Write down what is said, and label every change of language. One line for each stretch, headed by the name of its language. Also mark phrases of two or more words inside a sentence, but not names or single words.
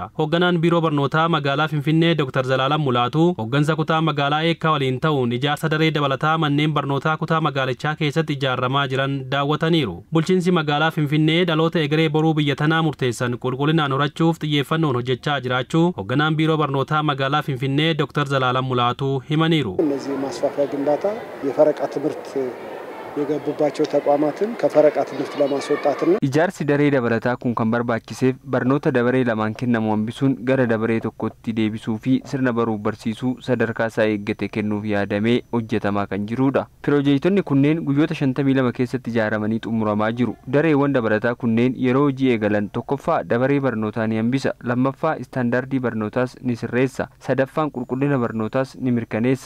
Oromo: Hoogganaan biiroo barnootaa magaalaa Finfinnee Dr. Zalaalam Mulaatuu hooggansa kutaa magaalaa eekkaa waliin ta'uun ijaarsa daree dabalataa manneen barnootaa kutaa magaalichaa keessatti ijaaramaa jiran daawwataniiru. Bulchiinsi magaalaa Finfinnee dhaloota egeree boruu biyya tanaa murteessan qulqullinaan horachuuf xiyyeeffannoon hojjechaa jiraachuu hoogganaan biiroo barnootaa magaalaa Finfinnee Dr. Zalaalam Mulaatuu himaniiru.
Amharic: እነዚህ ማስፋፊያ ግንባታ የፈረቃ ትምህርት የገቡባቸው ተቋማትን ከፈረቃ ትምህርት ለማስወጣትና
Oromo: ijaarsi daree dabalataa kun kan barbaachiseef barnoota dabaree lamaan kennamu hambisuun gara dabaree tokkotti deebisuu fi sirna baruuf barsiisuu sadarkaa isaa eeggate kennuuf yaadamee hojjetamaa kan jirudha. Piroojektonni kunneen guyyoota 52 keessatti ijaaramanii xumuramaa jiru. Dareewwan dabalataa kunneen yeroo hojii eegalan tokkoffaa dabaree barnootaa ni hambisa, lammaffaa istaandaardii barnootaas ni sirreessa, sadaffaan qulqullina barnootaas ni mirkaneessa.